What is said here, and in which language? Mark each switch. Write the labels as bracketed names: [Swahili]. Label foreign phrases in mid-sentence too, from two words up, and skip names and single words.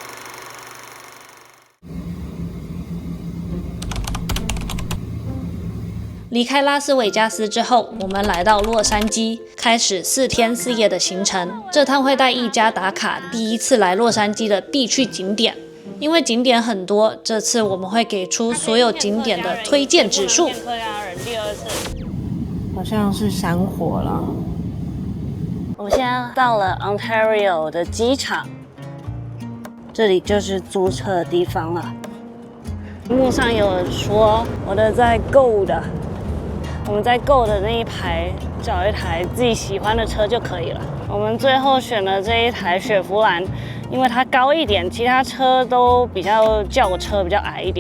[Chinese] 離開拉斯維加斯之後，我們來到洛杉磯，開始4天4夜的行程。這趟會帶一家打卡第一次來洛杉磯的必去景點。因為景點很多，這次我們會給出所有景點的推薦指數。第2次，好像是山火了。我們現在到了 Ontario 的機場，這裡就是租車的地方了。屏幕上有人說我的在 Go 的。我們在 Go 的那一排找一台自己喜歡的車就可以了。我們最後選了這一台雪佛蘭，因為它高一點，其他車都比較轎車，比較矮一點。